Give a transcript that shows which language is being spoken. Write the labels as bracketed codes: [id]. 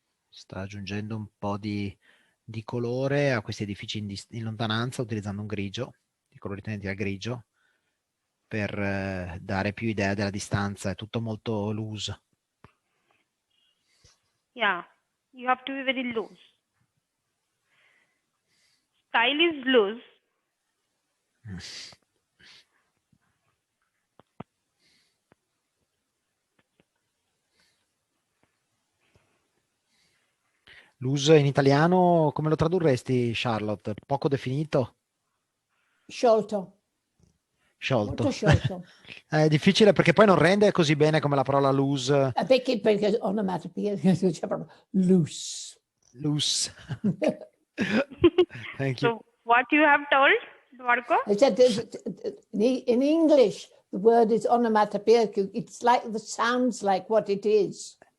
[it] Sta aggiungendo un po' di colore a questi edifici in lontananza utilizzando un grigio, i colori tendenti al grigio, per dare più idea della distanza. È tutto molto loose. [en] Yeah, you have to be very loose. Style is loose. [it] Loose in italiano come lo tradurresti, Charlotte? Poco definito? Sciolto. Sciolto. Molto sciolto. È difficile perché poi non rende così bene come la parola loose. Perché onomatopea c'è proprio loose. [en] Loose. Thank you. So what you have told, Marco? I said in English, the word is onomatopoeic. It's like the sounds like what it is.